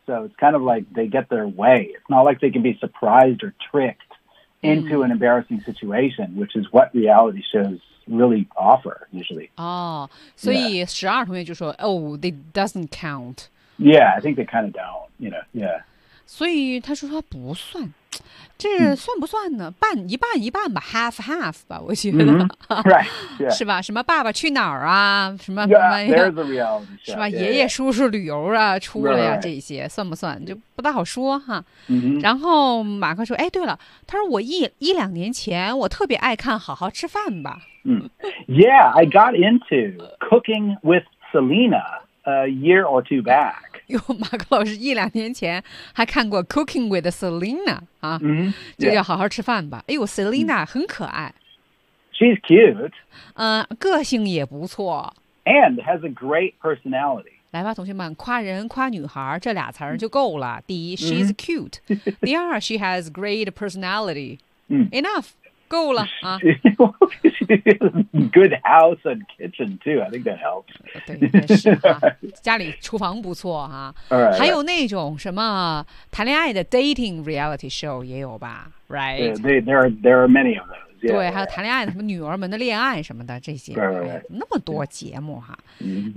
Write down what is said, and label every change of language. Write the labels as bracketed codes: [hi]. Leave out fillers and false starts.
[en] So it's kind of like they get their way. It's not like they can be surprised or tricked. Into an embarrassing situation, which is what reality shows really offer, usually. Oh, so 12 [zh] 同学就说 [en] oh, it doesn't count. Yeah, I think they kind of don't, you know, yeah. [zh] 所以他说他不算，这算不算呢？半一半一半吧 ，half-half 吧，我觉得。 [en] Mm-hmm. Right, yeah. [zh] 是吧？什么爸爸去哪儿啊？什么 [en] yeah, there's a reality show. [zh] 是吧？ [en] Yeah, [zh] 爷爷叔叔旅游啊，出了呀、 [en] right. [zh] 这些算不算？就不大好说哈。 Mm-hmm. 然后马克说，哎，对了，他说我一两年前我特别爱看《好好吃饭》吧。 [en] Yeah, I got into Cooking with Selena a year or two back. [zh] 因为马克老师一两年前还看过 Cooking with Selena 啊、 mm-hmm. 就叫好好吃饭吧、yeah. 哎呦 Selena 很可爱 [en] She's cute、 [zh] 个性也不错 [en] And has a great personality [zh] 来吧同学们夸人夸女孩这俩词儿就够了、mm-hmm. 第一 [en] She's cute [zh] 第二 [en] She has great personality、 mm-hmm. [zh] Enough够了、啊、 [en] Good house and kitchen too I think that helps [zh] 对是、啊、家里厨房不错、啊、 [en] right, [zh] 还有那种什么谈恋爱的 [en] dating reality show [zh] 也有吧 right [en] yeah, there are many of those yeah, [zh] 对、 [en] right. [zh] 还有谈恋爱什么女儿们的恋爱什么的这些 [en] right, right, right. [zh] 那么多节目、啊 mm-hmm.